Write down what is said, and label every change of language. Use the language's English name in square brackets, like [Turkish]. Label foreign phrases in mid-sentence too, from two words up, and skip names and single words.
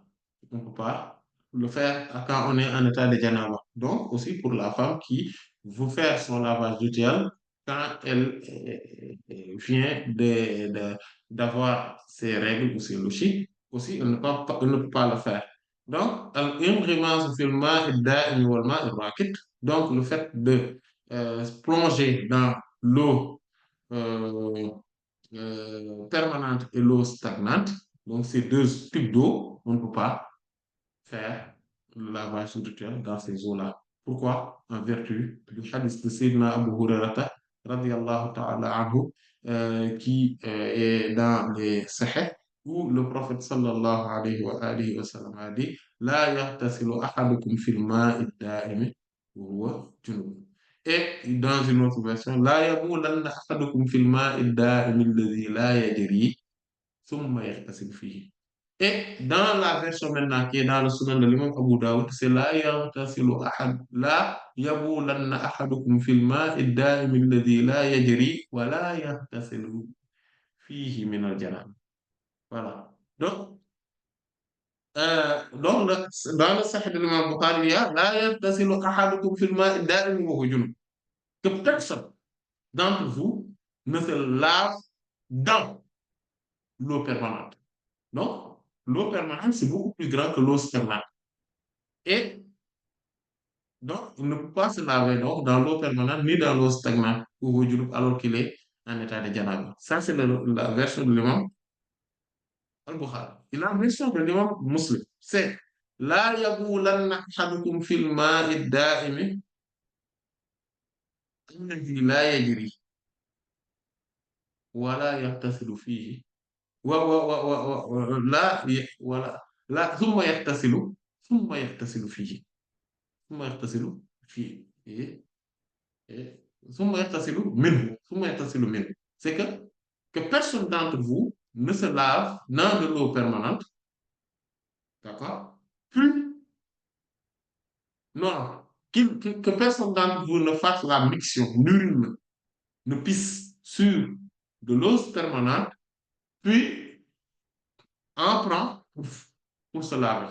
[French] On ne peut pas le faire quand on est en état de janaba. Donc, aussi pour la femme qui veut faire son lavage rituel quand elle vient d'avoir ses règles ou ses logiques, aussi, elle ne peut pas le faire. Donc, [Arabic] الانغماس في الماء الدائم والماء الراكد. [French] Donc, le fait de plonger dans l'eau euh, permanente et l'eau stagnante, donc ces deux types d'eau, on ne peut pas faire le lavage rituel dans ces eaux-là. Pourquoi? En vertu du hadith de Sayyidina Abu Hurairata, [Arabic] رضي الله تعالى عنه, [French] qui est dans les Sahih, où le prophète [Arabic] صلى الله عليه وسلم [French] a dit [Arabic] لا يغتسل أحدكم في الماء الدائم وهو جنب. [French] Et dans une autre version, [Arabic] لا يبولن أحدكم في الماء الدائم الذي لا يجري ثم يغتسل فيه. [French] Et dans la version maintenant qui est dans le sunan de l'imam Abu Dawud, c'est [Arabic] لا يبولن أحدكم في الماء الدائم الذي لا يجري ولا يغتسل فيه من الجنابة. [French] Voilà. Donc dans le Sahih de l'imam Bukhari, il y a [Arabic] لا يغتسل أحدكم في الماء الدائم وهو جنب. [French] Que personne d'entre vous ne se lave dans l'eau permanente. Donc, l'eau permanente, c'est beaucoup plus grand que l'eau stagnante. Et donc, il ne peut pas se laver donc, dans l'eau permanente ni dans l'eau stagnante ou au junub alors qu'il est en état de janaba. Ça, c'est la version de l'imam al-Bukhari. Et la version de l'imam Muslim, c'est [Arabic] لا يبولن أحدكم في الماء الدائم الذي لا يجري ولا يغتسل فيه لا ولا لا ثم يغتسل فيه ثم يغتسل فيه [French] et [Arabic] ثم يغتسل منه. [French] C'est que personne d'entre vous ne se lave dans de l'eau permanente, d'accord? Puis, non, que personne d'entre vous ne fasse la miction, nul ne pisse sur de l'eau permanente, puis en prend pour se laver.